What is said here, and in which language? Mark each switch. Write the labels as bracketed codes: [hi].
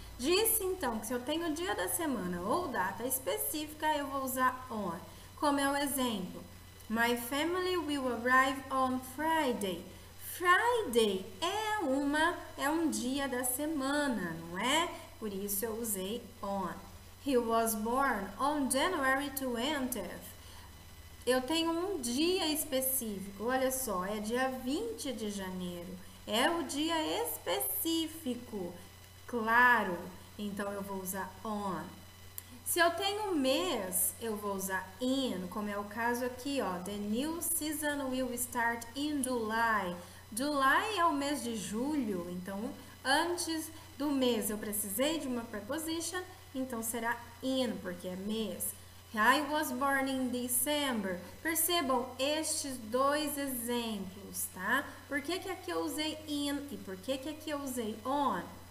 [pt] Disse então que se eu tenho dia da semana ou data específica, eu vou usar on. Como é o exemplo: [en] My family will arrive on Friday. [pt] Friday é um dia da semana, não é? Por isso eu usei on. [en] He was born on January 20th. [pt] Eu tenho um dia específico, olha só, é dia 20 de janeiro. É o dia específico, claro. Então eu vou usar on. Se eu tenho mês, eu vou usar in, como é o caso aqui, ó. [en] The new season will start in July. [pt] July é o mês de julho, então antes do mês eu precisei de uma preposition, então será in, porque é mês. [en] I was born in December. [pt] Percebam estes dois exemplos, tá? Por que aqui eu usei in e por que aqui eu usei on?